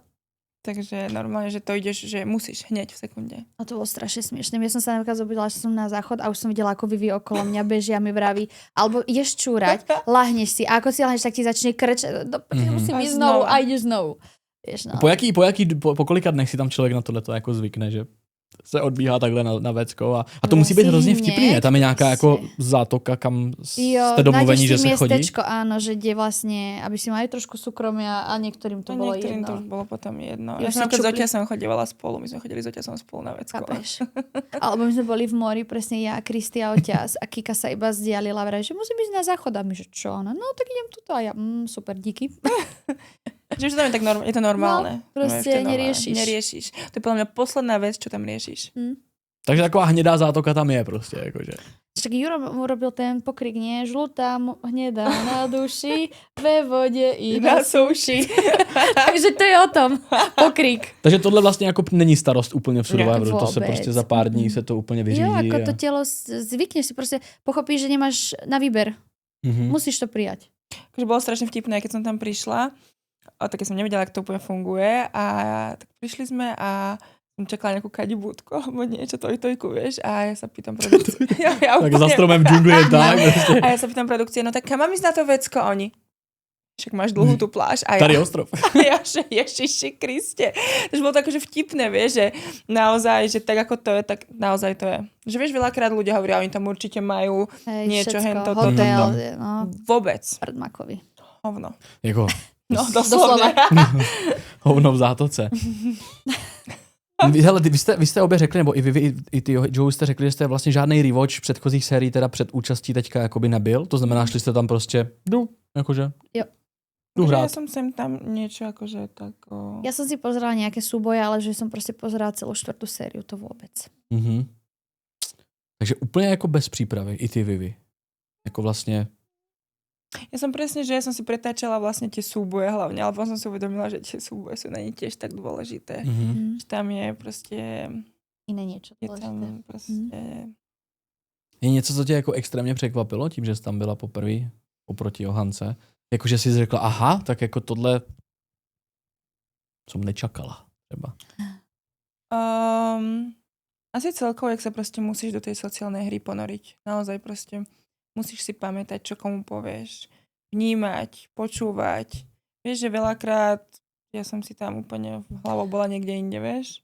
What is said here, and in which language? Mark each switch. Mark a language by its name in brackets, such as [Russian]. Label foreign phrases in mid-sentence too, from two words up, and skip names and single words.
[Slovak] Takže normálne, že to ideš, že musíš hneď v sekunde. A to bolo strašne smiešné. Ja som sa napríklad zobudila, že som na záchod a už som videla, ako Vivi okolo mňa beží a mi vraví, alebo ideš čúrať, lahneš si a ako si lahneš, tak ti začne krč, musím ísť znovu a ideš znovu. Vieš, no. [Czech] Po kolika dnech si tam člověk na tohleto jako zvykne, že se odbíhá takhle na vecko a to musí být hrozně vtipný, ne? Tam je nějaká jako zátoka, kam jste domluvení, že se chodí. [Slovak] Miestečko, áno, že kde vlastne, aby si mali trošku súkromia a niektorým to bolo niektorým jedno. to už bolo potom jedno. Ja som s Oťasom chodievala spolu, my sme chodili s Oťasom spolu na vecko. Alebo my sme boli v mori, presne ja, Kristi a Oťas a Kika sa iba zdialila, vraj, že musím ísť na záchod a my, že čo? No tak idem tuto a ja, super, díky. Že to je tak je to normálne. No, proste neriešiš. To je podľa mňa posledná vec, čo tam riešiš. Takže taková hnedá zátoka tam je proste. Akože. Však Juro urobil ten pokrik, nie? [Czech] Žlutá, hnedá na duši, ve vode i na souši. [Slovak] Takže to je o tom. Pokrik. [Czech] Takže tohle vlastně jako není starost úplně v Survivoru. To se prostě za pár dní se to úplně vyřídí. Jo, [Slovak] ako to telo zvykneš si proste, pochopíš, že nemáš na výber. Musíš to prijať. Takže bolo strašne vtipné, keď som tam prišla. A tak som nevedela, ako to úplne funguje a tak prišli sme a som čakala nejakú kadibúdku alebo niečo, tojku, vieš, a ja sa pýtam produkcie. [Czech] Tak za stromem v džungli je tak. [Slovak] A ja sa pýtam produkcie, no tak kam mám ísť na to vecko? Oni, však máš dlhú tú pláž. A [Czech] Tady ostrov. [Slovak] Ja, že Ježiši Kriste. Takže bolo to akože vtipné, vieš, že naozaj, že tak ako to je, tak naozaj to je. Že vieš, veľakrát ľudia hovoria, oni tam určite majú niečo, hento, hotel, no. Vôbec. Prdmakovi. Hovno. Jako... No, doslovne. [Czech] Hovno v zátoce. Hele, vy jste obě řekli, nebo i vy, i ty, Joe, jste řekli, že jste vlastně žádnej rewatch předchozích sérií teda před účastí teďka jakoby nebyl. To znamená, šli jste tam prostě, jakože, hrát. [Slovak] Ja som sem tam niečo akože tak... Ja som si pozerala nejaké súboje, ale že som prostě pozerala celou 4. sériu, to vôbec. [Czech] Takže úplně jako bez přípravy, i ty Vivi. Jako vlastně... [Slovak] Ja som presne, že ja som si pretáčala vlastne tie súboje hlavne, alebo som si uvedomila, že tie súboje sú na ne tiež tak dôležité. Že tam je proste iné niečo. Je tam prostě... [Czech] Je něco, co tě jako extrémně překvapilo tím, že jsi tam byla poprvé oproti Johance? Jakože jsi řekla, aha, tak jako tohle [Slovak] som nečakala [Czech] třeba. [Slovak] Asi celkovo, jak sa proste musíš do tej sociálnej hry ponoriť. Naozaj proste musíš si pamätať, čo komu povieš. Vnímať, počúvať. Vieš, že veľakrát ja som si tam úplne hlavou bola niekde inde, vieš?